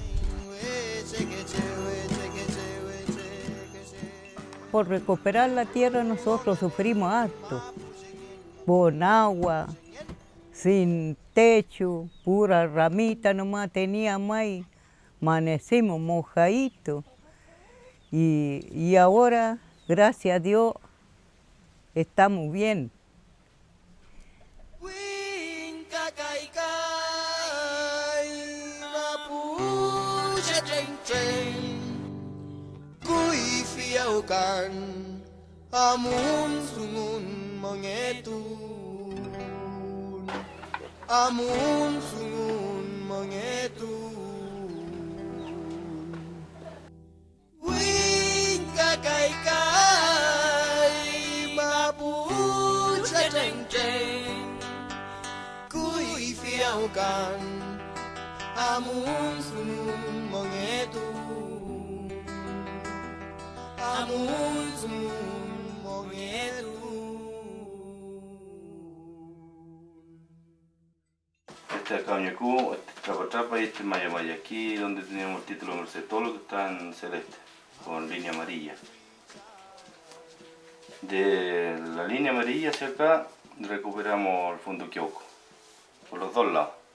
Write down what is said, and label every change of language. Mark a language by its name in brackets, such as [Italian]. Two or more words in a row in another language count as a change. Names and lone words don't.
[Spanish] Por recuperar la tierra nosotros sufrimos harto, con agua, sin techo, pura ramita nomás teníamos ahí, amanecimos mojaditos. Y ahora, gracias a Dios, estamos bien. [Mapuche] Amun sungun mangetun, amun sungun mangetun. Wing kakai kai mapuche jeng jeng, kui fiau kan, amun sungun mangetun, amun sungun. [Spanish] Este es Cañacú, este es Trapa Trapa y este es Maya Maya. Aquí donde teníamos el título Merced, todo lo que está en celeste, con línea amarilla. De la línea amarilla hacia acá recuperamos el Fundo Keuco, por los dos lados.